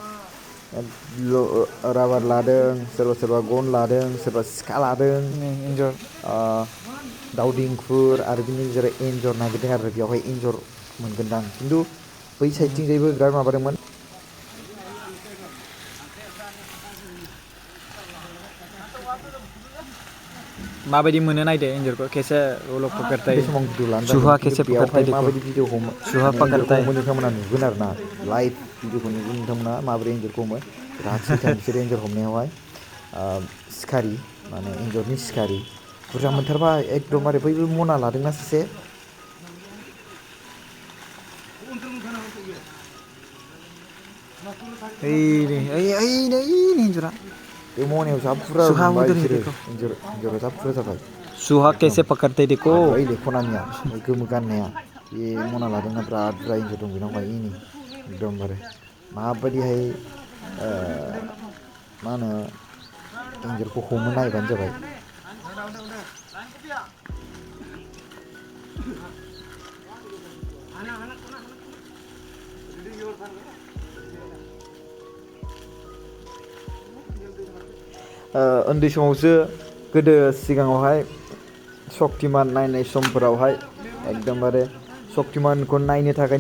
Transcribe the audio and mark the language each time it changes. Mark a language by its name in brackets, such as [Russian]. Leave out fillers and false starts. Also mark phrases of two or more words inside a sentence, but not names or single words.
[Bodo] राबार लादों सोरबा सोरबा गन लादों सोरबा सिखा लादों एन्जर दाउ दिंखुर आरो बिनि गेजेराव एन्जर नागिरदों आरो बेयावहाय एन्जर मोनगोनदां खिन्थु बै साइडथिंजायबो बिराद माबादोंमोन माबायदि मोनो नायदो एन्जरखौ खेसे [Hindi] वो पकड़ता है चूहा कैसे पकड़ता है देखो चूहा पकड़ता है [Bodo] नोंथांमोना नुगोन आरो ना लाइभ भिडिअखौ नुगोन नोंथांमोना माबोरै एन्जरखौ हमो बिराद सैथान बिसोर एन्जर हमनायावहाय सिखारि माने एन्जरनि सिखारि बुरजा मोनथारबाय एकदमबारे बैबो मना लादोंना सासे एन्जरा बे मनायाव जा बुरजा मोनबाय बिसोरो एन्जरा जा बुरजा जाबाय [Hindi] चूहा कैसे पकड़ते देखो [Bodo] ओइ लेखनानिया गोमो गाननाया बे मना लादोंना बिराद बुरजा एन्जर दं बेनावहाय एकदमबारे माबायदिहाय मा होनो एन्जरखौ हमनो नायबानो जाबाय उन्दै समावसो गोदो सिगाङावहाय शक्तिमान नायनाय समफोरावहाय एकदमबारे शक्तिमानखौ नायनो थाखायनो